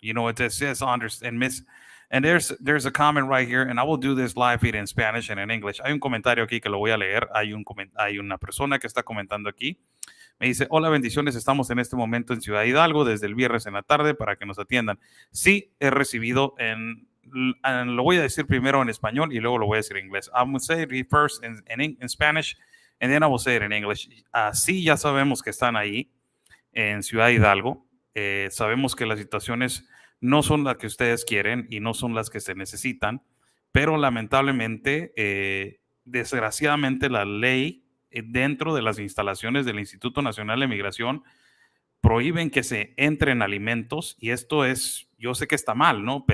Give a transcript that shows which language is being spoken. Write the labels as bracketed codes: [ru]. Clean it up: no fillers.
[en] It is just under and miss. And there's a comment right here, and I will do this live feed in Spanish and in English. [es] Hay un comentario aquí que lo voy a leer. Hay una persona que está comentando aquí. Me dice, hola, bendiciones, estamos en este momento en Ciudad Hidalgo desde el viernes en la tarde para que nos atiendan. Sí, he recibido lo voy a decir primero en español y luego lo voy a decir en inglés. [en] I'm going to say it first in Spanish and then I will say it in English. [es] Sí, ya sabemos que están ahí en Ciudad Hidalgo. Sabemos que las situaciones no son las que ustedes quieren y no son las que se necesitan, pero lamentablemente, desgraciadamente, la ley dentro de las instalaciones del Instituto Nacional de Migración prohíben que se entren alimentos y esto es, yo sé que está mal, ¿no?